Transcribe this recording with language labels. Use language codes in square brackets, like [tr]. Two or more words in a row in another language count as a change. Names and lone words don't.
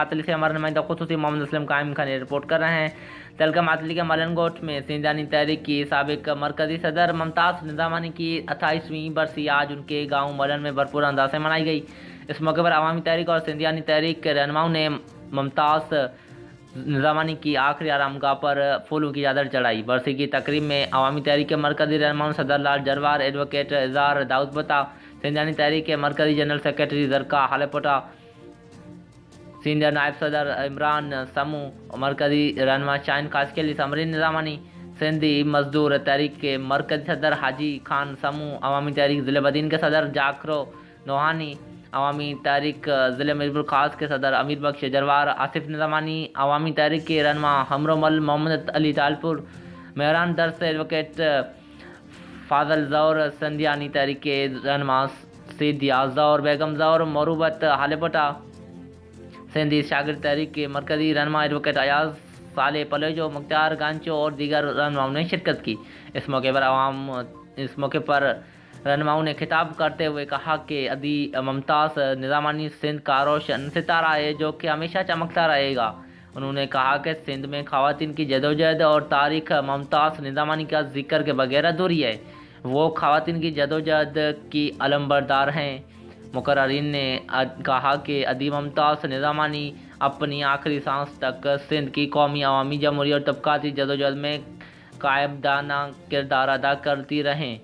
[ur] ماتلی سے ہمارے نمائندہ خصوصی محمد اسلم قائم خان رپورٹ کر رہے ہیں۔ تہلکہ ماتلی کے ملنگوٹ میں سندھانی تحریک کی سابق مرکزی صدر ممتاز نظامانی کی 28ویں برسی آج ان کے گاؤں ملن میں بھرپور انداز سے منائی گئی. اس موقع پر عوامی تحریک اور سندھیانی تحریک کے رہنماؤں نے ممتاز نظامانی کی آخری آرامگاہ پر پھولوں کی چادر چڑھائی. برسی کی تقریب میں عوامی تحریک کے مرکزی رہنما صدر لال جروار، ایڈووکیٹ اظہار داؤد بتا، سندھیانی تحریک کے مرکزی جنرل سیکرٹری زرقا ہالیپوٹا, سینیئر نائب صدر عمران سمو، مرکزی رہنما شاہین کاسکیلی، سمرین نظامانی، سندھی مزدور تحریک کے مرکزی صدر حاجی خان سمو، عوامی تحریک ضلعے بدین کے صدر ذاکرو نوہانی، عوامی تحریک ضلعے میرپور خاص کے صدر امیر بخش جروار، آصف نظامانی، عوامی تحریک کے رہنما ہمرومل محمد علی تالپور، مہران درس ایڈووکیٹ فاضل جور، سندھیانی تحریک کے رہنما سیدیا جور، بیگم جور، مروبت ہالیپوٹا، سندھی شاگر تحریک کے مرکزی رہنما ایڈووکیٹ ایاز صالح پلیجو، مختار گانچو اور دیگر رہنماؤں نے شرکت کی. اس موقع پر رہنماؤں نے خطاب کرتے ہوئے کہا کہ ادی ممتاز نظامانی سندھ کا روشن ستارہ ہے جو کہ ہمیشہ چمکتا رہے گا. انہوں نے کہا کہ سندھ میں خواتین کی جدوجہد اور تاریخ ممتاز نظامانی کا ذکر کے بغیر ادھوری ہے. وہ خواتین کی جدوجہد کی علمبردار ہیں. مقررین نے کہا کہ ادی ممتاز نظامانی اپنی آخری سانس تک سندھ کی قومی، عوامی، جمہوری اور طبقاتی جدوجہد میں قائمدانہ کردار ادا کرتی رہیں.